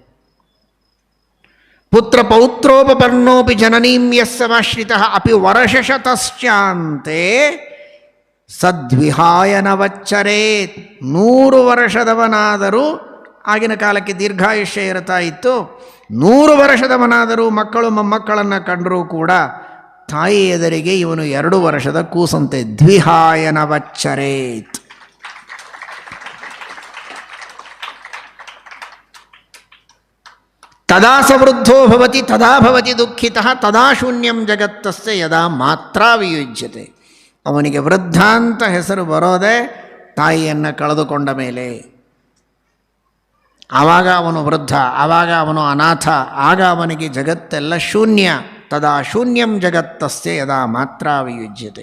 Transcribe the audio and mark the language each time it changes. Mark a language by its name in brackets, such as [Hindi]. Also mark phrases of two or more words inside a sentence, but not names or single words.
[Sanskrit] ಪುತ್ರ ಪೌತ್ರೋಪಪನ್ನೋಪಿ ಜನನೀಂ ಯಸ್ಸಮಾಶ್ರಿತಃ ಅಪಿ ವರ್ಷಶತಶ್ಚಾಂತೆ ಸದ್ವಿಹಾಯನವಚ್ಚರೇತ್. [Kannada] 100 ವರ್ಷದವನಾದರೂ, ಆಗಿನ ಕಾಲಕ್ಕೆ ದೀರ್ಘಾಯುಷ್ಯ ಇರ್ತಾ ಇತ್ತು, 100 ವರ್ಷದವನಾದರೂ ಮಕ್ಕಳು ಮೊಮ್ಮಕ್ಕಳನ್ನು ಕಂಡರೂ ಕೂಡ ತಾಯಿ ಎದುರಿಗೆ ಇವನು 2 ವರ್ಷದ ಕೂಸಂತೆ. [Sanskrit] ದ್ವಿಹಾಯನವಚ್ಚರೇತ್. ತದಾ ಸವೃದ್ಧೋ ಭವತಿ ತದಾ ಭವತಿ ದುಃಖಿತಃ ತದಾ ಶೂನ್ಯಂ ಜಗತ್ತಸ್ಯ ಯದಾ ಮಾತ್ರ ವಿಯುಜ್ಯತೆ. [Kannada] ಅವನಿಗೆ ವೃದ್ಧ ಅಂತ ಹೆಸರು ಬರೋದೇ ತಾಯಿಯನ್ನು ಕಳೆದುಕೊಂಡ ಮೇಲೆ. ಆವಾಗ ಅವನು ವೃದ್ಧ, ಆವಾಗ ಅವನು ಅನಾಥ, ಆಗ ಅವನಿಗೆ ಜಗತ್ತೆಲ್ಲ ಶೂನ್ಯ. [Sanskrit] ತದಾ ಶೂನ್ಯಂ ಜಗತ್ತಸ್ಯ ಯದಾ ಮಾತ್ರ ವಿಯುಜ್ಯತೆ.